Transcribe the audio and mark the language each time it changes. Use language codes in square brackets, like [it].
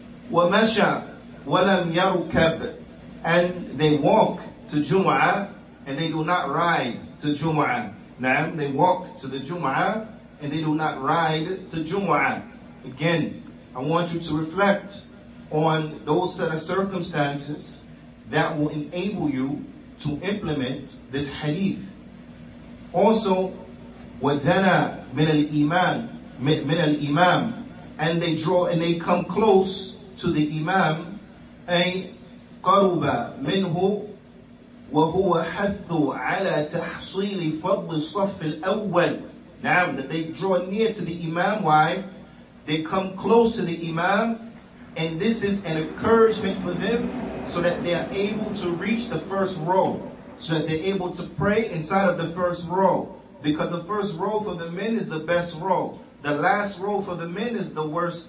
[ar] وَمَشَى وَلَمْ يَرْكَبْ, [en] and they walk to Jumu'ah and they do not ride to Jumu'ah. Na'am. They walk to the Jumu'ah and they do not ride to Jumu'ah. Again, I want you to reflect on those set of circumstances that will enable you to implement this hadith. Also, [ar] وَدَنَا مِنَ الْإِمَامِ, [en] and they draw and they come close to the Imam, [ar] أي قَرُبَ مِنْهُ وَهُوَ حَثُّ عَلَى تَحْصِيلِ فَضْلِ الصَّفِّ الْأَوَّلِ. [en] Now, that they draw near to the Imam. Why? They come close to the Imam, and this is an encouragement for them, so that they are able to reach the first row, so that they're able to pray inside of the first row. Because the first row for the men is the best row. The last row for the men is the worst.